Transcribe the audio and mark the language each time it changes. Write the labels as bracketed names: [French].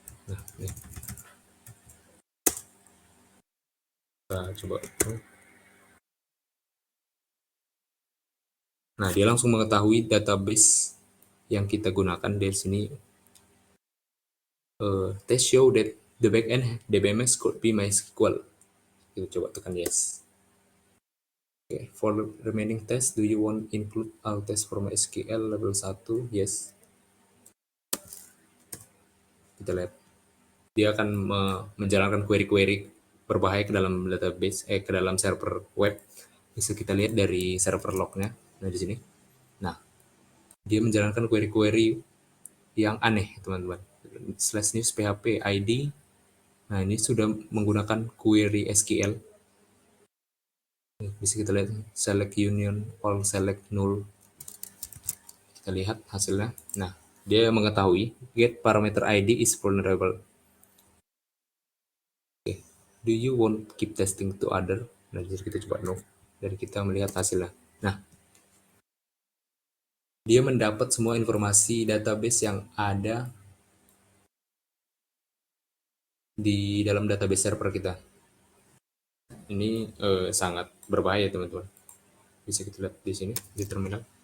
[Indonesian] Nah, ini kita coba. Nah, dia langsung mengetahui database yang kita gunakan dari sini. [English] Test show that the backend DBMS could be MySQL. [Indonesian] Kita coba tekan [English] yes. Okay, for the remaining test, do you want include all test for MySQL level 1? Yes. [Indonesian] Kita lihat. Dia akan menjalankan query-query berbahaya ke dalam database, ke dalam server web. Bisa kita lihat dari server lognya. Nah, di sini. Nah, dia menjalankan query-query yang aneh, teman-teman. /news php id. Nah, ini sudah menggunakan query SQL. Bisa kita lihat select union all select null. Kita lihat hasilnya. Nah, dia mengetahui [English] get parameter ID is vulnerable. Okay. Do you want keep testing to other? [Indonesian] Nah, jadi kita coba no. Dan kita melihat hasilnya. Nah, dia mendapat semua informasi database yang ada di dalam database server kita. Ini sangat berbahaya, teman-teman. Bisa kita lihat di sini di terminal.